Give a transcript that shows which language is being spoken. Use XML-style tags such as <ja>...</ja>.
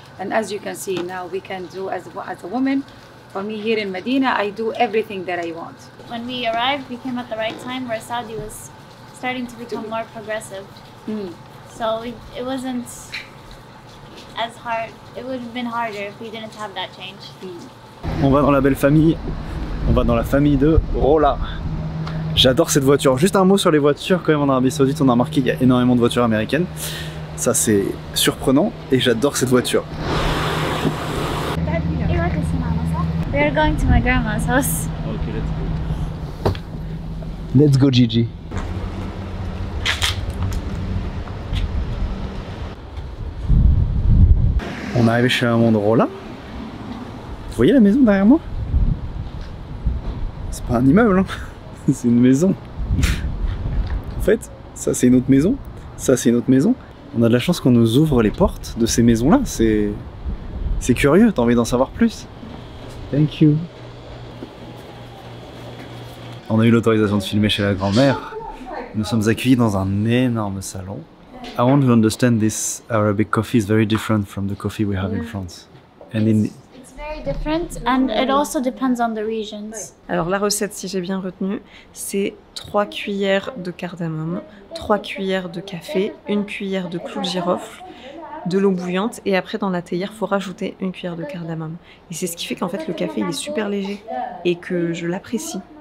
<en>And as you can see now, we can do as a woman. For me here in Medina, I do everything that I want. When we arrived, we came at the right time where Saudi was starting to become more progressive. So it wasn't as hard. It would have been harder if we didn't have that change.</en> <fr>On va dans la belle famille. On va dans la famille de Rola. J'adore cette voiture. Juste un mot sur les voitures. Quand même en Arabie Saoudite, on a remarqué qu'il y a énormément de voitures américaines. Ça c'est surprenant et j'adore cette voiture.</fr> <en>We are going to my grandma's house. Okay, let's go. Let's go, Gigi.</en> <fr>On est arrivé chez la maman de Rola. Vous voyez la maison derrière moi? C'est pas un immeuble, hein. C'est une maison. En fait, ça c'est une autre maison, ça c'est une autre maison. On a de la chance qu'on nous ouvre les portes de ces maisons-là. C'est curieux, t'as envie d'en savoir plus.</fr> <en>Thank you.</en> <fr>On a eu l'autorisation de filmer chez la grand-mère. Nous sommes accueillis dans un énorme salon.</fr> <en>I want to understand this Arabic coffee is very different from the coffee we have in France. And It's very different and it also depends on the regions.</en> <fr>Alors la recette, si j'ai bien retenu, c'est 3 cuillères de cardamome, 3 cuillères de café, 1 cuillère de clou de girofle, de l'eau bouillante et après dans la théière, il faut rajouter 1 cuillère de cardamome. Et c'est ce qui fait qu'en fait le café il est super léger et que je l'apprécie.</fr>